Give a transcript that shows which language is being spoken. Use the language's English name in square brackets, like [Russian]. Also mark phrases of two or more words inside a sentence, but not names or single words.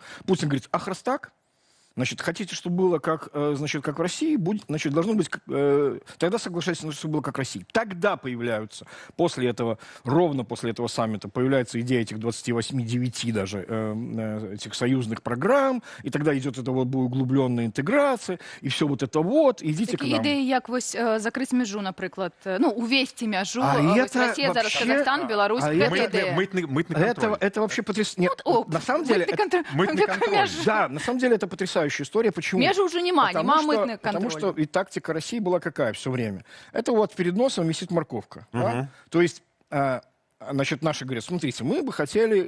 [Russian] Путин говорит, ах, раз так, значит, хотите, чтобы было как, значит, как в России, значит, должно быть, тогда соглашайтесь, чтобы было как в России. Тогда появляются, после этого, ровно после этого саммита, появляется идея этих 28-9 даже этих союзных программ, и тогда идет эта вот углубленная интеграция, и все вот это вот, идите к нам. [Ukrainian] Ідеї, як ось закрити межу, наприклад, ну, увести межу, ось Росія, зараз Казахстан, Білорусь, [Russian] это вообще потрясающе. На самом деле, мытный контроль. Да, на самом деле это потрясающая история. Почему? Между уже нема мытный контроль. Потому что и тактика России была какая все время? Это вот перед носом висит морковка. Да? То есть, значит, наши говорят, смотрите, мы бы хотели...